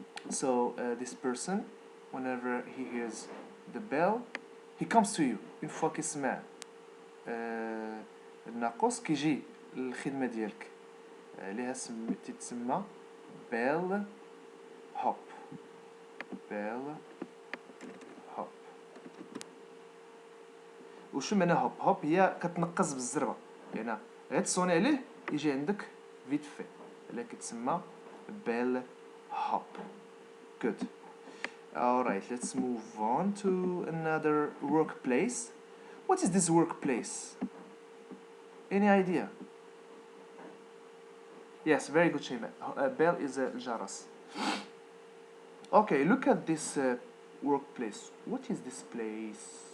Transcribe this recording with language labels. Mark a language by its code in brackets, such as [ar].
[en] So this person, whenever he hears the bell, he comes to you. [fr] Une fois [ar] كيسمع الناقوس كيجي للخدمة ديالك. ليها تتسمى bell hop. [en] bell hop. [ar] وشو معنى هوب؟ هوب هي كتنقز بالزربه، يعني غير تصوني عليه يجي عندك فيت في، اللي كتسمى bell hop. [en] Good. Alright, let's move on to another workplace. What is this workplace? Any idea? Yes, very good, Shema. Bell is a jaras. Okay, look at this workplace. What is this place?